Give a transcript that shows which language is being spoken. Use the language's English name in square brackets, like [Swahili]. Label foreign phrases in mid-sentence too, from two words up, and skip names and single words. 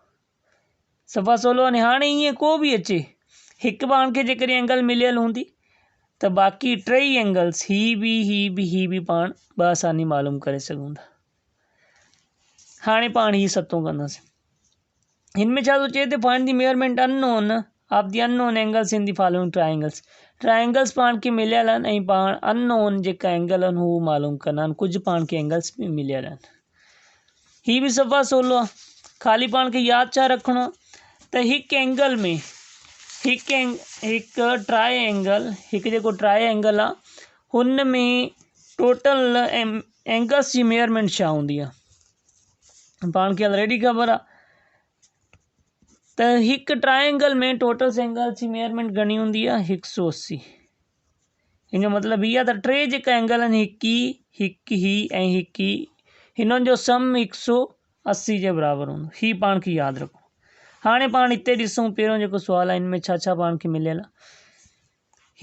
[Sindhi] सफ़ा सवलो आहे। हाणे ईअं को बि अचे, हिकु पाण खे जेकॾहिं एंगल मिलियल हूंदी त बाक़ी 3 एंगल्स ही बि पाण बआसानी मालूम करे सघूं था। हाणे पाण ही सतो कंदासीं। हिन में छा थो चए त [English] find the measurement unknown of the unknown angles in the following triangles. [Sindhi] ट्रायंगल्स पाण खे मिलियल आहिनि ऐं पाण अननोन जेका एंगल आहिनि हू मालूम करना आहिनि। कुझु पाण खे एंगल्स बि मिलियल आहिनि। ही बि सफ़ा सवलो आहे, ख़ाली पाण खे यादि छा रखिणो आहे त हिकु एंगल में हिकु [English] tri angle, [Sindhi] हिकु जेको [English] tri angle [Sindhi] आहे हुन में [English] total angles [Sindhi] की मेजरमेंट छा हूंदी आहे पाण खे ऑलरेडी ख़बर आहे त हिकु ट्रायंगल में [English] total angles [Sindhi] जी मेजरमेंट घणी हूंदी आहे 180। इन जो मतिलबु इहा त टे जेका एंगल आहिनि हिकु ही ऐं हिकु ही हिननि जो सम 180 जे बराबरि हूंदो। ही पाण खे यादि रखो। हाणे पाण हिते ॾिसूं पहिरियों जेको सुवालु आहे हिन में छा छा पाण खे मिलियल आहे।